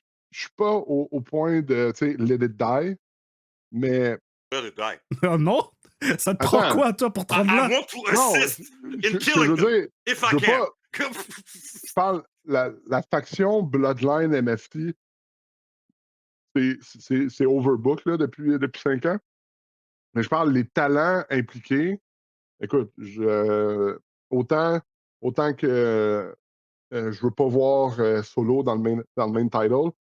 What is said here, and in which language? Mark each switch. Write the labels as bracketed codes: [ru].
[fr] Je suis pas au point de, tu sais, [en] let it die, [fr] mais... [en] Let it die. [fr] Non? Ça te prend quoi, toi, pour te rendre là? [en] I want to assist in killing them, if I can. [fr] Je parle, la faction Bloodline MFT, c'est overbook là, depuis 5 ans. Mais je parle les talents impliqués. Écoute, autant que je veux pas voir Solo dans le main title.